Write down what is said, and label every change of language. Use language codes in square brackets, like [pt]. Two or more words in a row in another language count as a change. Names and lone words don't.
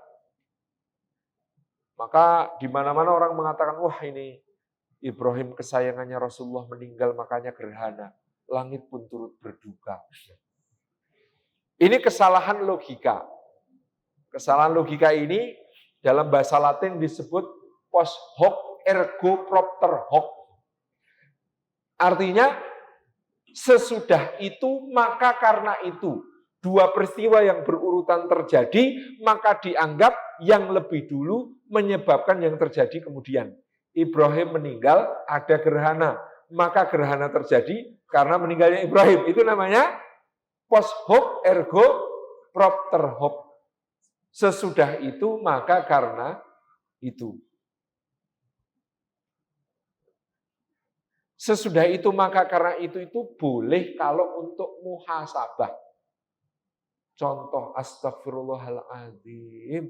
[id] Maka di mana-mana orang mengatakan, wah ini Ibrahim kesayangannya Rasulullah meninggal makanya gerhana. Langit pun turut berduka. Ini kesalahan logika. Kesalahan logika ini dalam bahasa Latin disebut [la] post hoc ergo propter hoc. [id] Artinya sesudah itu maka karena itu. Dua peristiwa yang berurutan terjadi, maka dianggap yang lebih dulu menyebabkan yang terjadi kemudian. Ibrahim meninggal, ada gerhana. Maka gerhana terjadi karena meninggalnya Ibrahim. Itu namanya [la] post hoc ergo propter hoc. [id] Sesudah itu maka karena itu. Sesudah itu maka karena itu boleh kalau untuk muhasabah. Contoh astagfirullahaladzim.